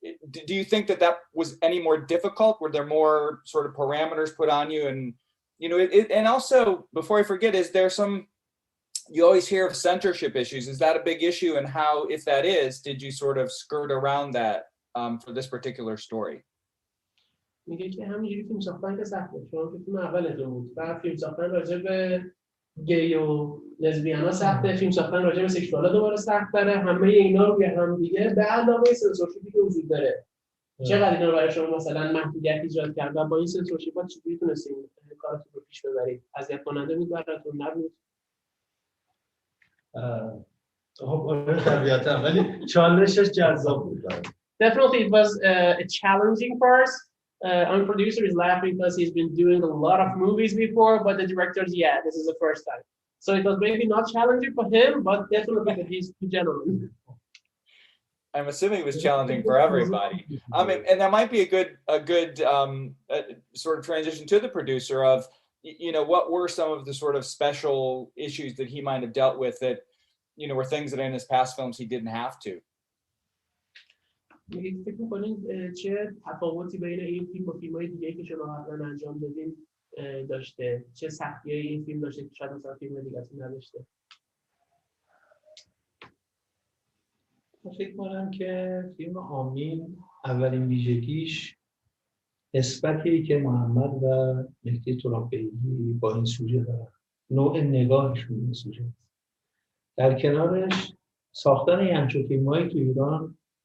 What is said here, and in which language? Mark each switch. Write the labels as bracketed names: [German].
[English] Do you think that was any more difficult? Were there more sort of parameters put on you? And, and also, before I forget, is there you always hear of censorship issues. Is that a big issue? And how, if that is, did you sort of skirt around that for this particular story? [Persian] میگه که همینجوری فیلم ساختن که سخته چون که فیلم اولتون بود بعد فیلم ساختن راجع به گی و لزبیانا سخته فیلم ساختن راجع به سکشوالا دوباره سخت‌تره همه اینا رو به هم دیگه به علاوه سنسورشیپی که وجود داره چقدر اینا رو برای شما مثلا محدودیت ایجاد کرد و با این سنسورشیپ‌ها چجوری تونستین کارتون رو پیش ببرید اذیت کننده بود براتون نبود خب طبیعتاً ولی چالشش جذاب بود. [English] Definitely, it was a challenging part. Our producer is laughing because he's been doing a lot of movies before, but the director, this is the first time. So it was maybe not challenging for him, but definitely that he's too gentleman. I'm assuming it was challenging for everybody. I mean, and that might be a good sort of transition to the producer of, what were some of the sort of special issues that he might have dealt with that, were things that in his past films he didn't have to. [Persian] فکر می‌کنید چه تفاوتی بین این فیلم و فیلم‌های دیگه‌ای که شما قبلا انجام دادین داشته؟ چه سختی‌هایی این فیلم داشته که شاید مثلا فیلم دیگه‌تون نداشته؟ من فکر کنم که فیلم آمین اولین ویژگیش نسبتی که محمد و مهدی ترابیعی با این سوژه دارن نوع نگاهشون به سوژه در کنارش ساختن همچون فیلم‌هایی تو ایران